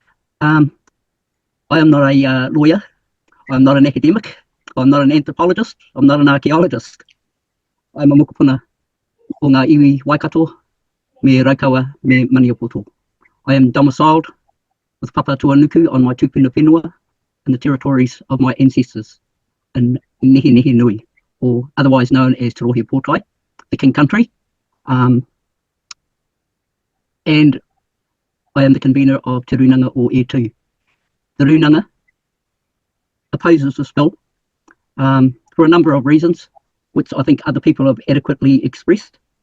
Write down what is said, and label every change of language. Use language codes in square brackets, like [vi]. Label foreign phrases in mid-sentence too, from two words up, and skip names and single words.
[en] I am not a lawyer, I'm not an academic, I'm not an anthropologist, I'm not an archaeologist. I'm a [mi] mokopuna o ngā iwi Waikato, me Raukawa, me Maniapoto. [en] I am domiciled with Papa Tuanuku on my [mi] tupuna whenua [en] in the territories of my ancestors in Nehe Nui, or otherwise known as Te Rohe Pōtai, the King Country. And I am the convener of Te Runanga or E2. The Runanga opposes this bill for a number of reasons, which I think other people have adequately expressed.